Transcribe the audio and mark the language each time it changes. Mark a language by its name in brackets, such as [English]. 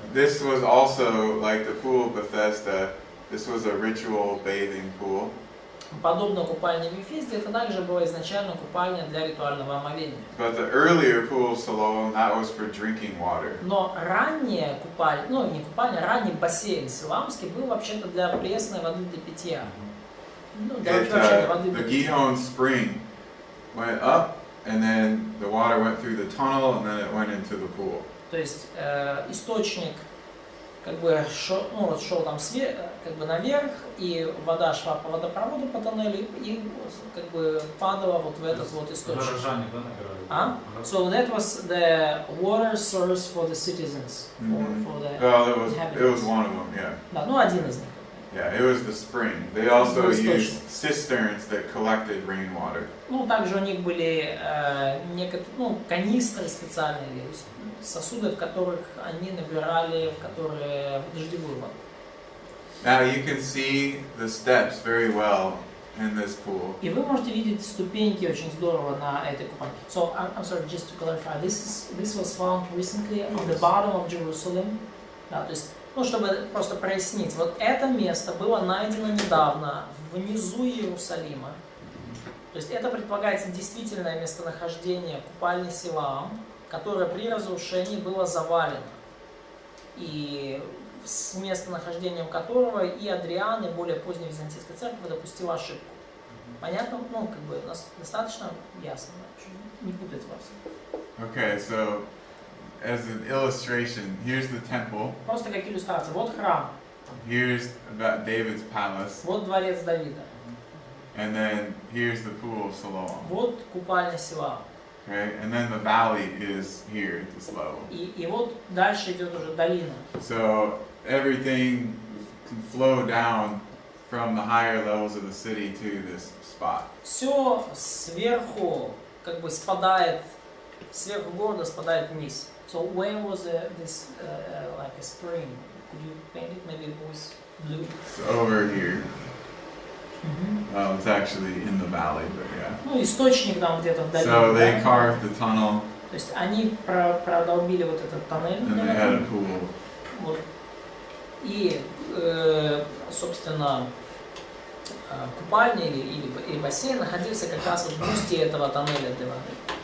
[English] This was also like the pool of Bethesda. This was a ritual bathing pool. [Russian] Подобно купальне в Вифезде, это также была изначально купальня для ритуального омовения. [English] But the earlier pool of Siloam, that was for drinking water. [Russian] Но ранняя купальня, ну не купальня, ранний бассейн Силамский был вообще-то для пресной воды для питья. Ну, для вообще для воды [English] The [Russian] для питья. [English] Gihon spring went up, and then the water went through the tunnel, and then it went into the pool. [Russian] То есть источник как бы шел, ну, вот шел там как бы наверх, и вода шла по водопроводу по тоннелю и как бы падала вот в этот вот источник. Горожане, да, набирали? А? [English] So that was the water source for the citizens, for the Well, it was inhabitants. one of them, yeah. [Russian] Да, ну один из них. [English] Yeah, it was the spring. They also It was used cisterns that collected rainwater. [Russian] Ну, также у них были некоторые, канистры специальные, сосуды, в которых они набирали, в которые дождевую воду. [English] Now you can see the steps very well in this pool. [Russian] И вы можете видеть ступеньки очень здорово на этой купальне. [English] So, I'm sorry, just to clarify, this was found recently on the bottom of Jerusalem. [Russian] Да, то есть, чтобы просто прояснить, вот это место было найдено недавно внизу Иерусалима. То есть это предполагается действительное местонахождение купальни Силаам, которое при разрушении было завалено. И с местонахождением которого и Адриан, и более поздняя византийская церковь допустила ошибку. Понятно? Ну, как бы достаточно ясно, чтобы не путать вас. [English] Okay, so as an illustration, here's the temple. [Russian] Просто как иллюстрация. Вот храм. [English] Here's about David's palace. [Russian] Вот дворец Давида. [English] And then here's the pool of Siloam. [Russian] Вот купальня Силаам. [English] Okay, and then the valley is here at this level. [Russian] И вот дальше идет уже долина. [English] So everything can flow down from the higher levels of the city to this spot. [Russian] Все сверху как бы спадает, сверху города спадает вниз. [English] So where was this like a spring? Could you paint it? Maybe it was blue. It's over here. It's actually in the valley, but yeah. [Russian] Ну, источник там где-то в долине. [English] So they [Russian] да? [English] carved the tunnel, [Russian] То есть они продолбили вот этот тоннель. [English] and they had a pool. [Russian] Вот. И, собственно, купальня или бассейн находился как раз вот в устье этого тоннеля для воды.